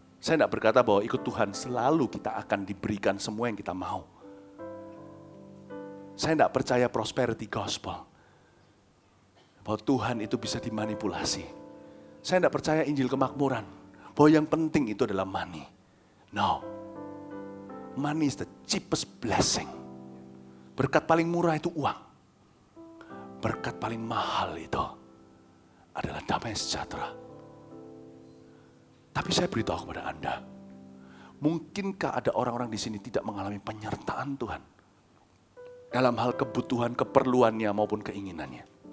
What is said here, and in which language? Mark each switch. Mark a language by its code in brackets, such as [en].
[id] Saya tidak berkata bahwa ikut Tuhan selalu kita akan diberikan semua yang kita mau. Saya tidak percaya prosperity gospel. Bahwa Tuhan itu bisa dimanipulasi. Saya tidak percaya Injil kemakmuran. Bahwa yang penting itu adalah money. [en] No. Money is the cheapest blessing. [id] Berkat paling murah itu uang. Berkat paling mahal itu adalah damai sejahtera. Tapi saya beritahu kepada Anda, mungkinkah ada orang-orang di sini tidak mengalami penyertaan Tuhan dalam hal kebutuhan, keperluannya maupun keinginannya?